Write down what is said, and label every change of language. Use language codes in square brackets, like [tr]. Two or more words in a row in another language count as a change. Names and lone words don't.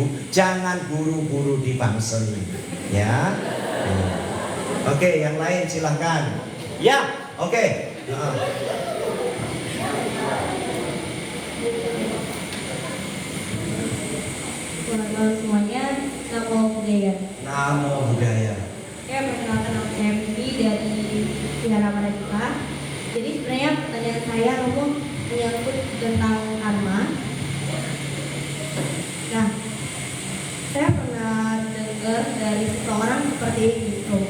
[id] Jangan buru-buru dibangsel, ya. Oke, yang lain silahkan. Ya, oke. Selamat malam semuanya, [pi] namo buddhaya. Namo Buddhaya. [id] Saya perkenalkan nama saya Bibi dari Vihara Madagika. Jadi sebenarnya pertanyaan saya Romo menyangkut tentang karma. Nah, saya pernah dengar dari seseorang seperti ini, Romo.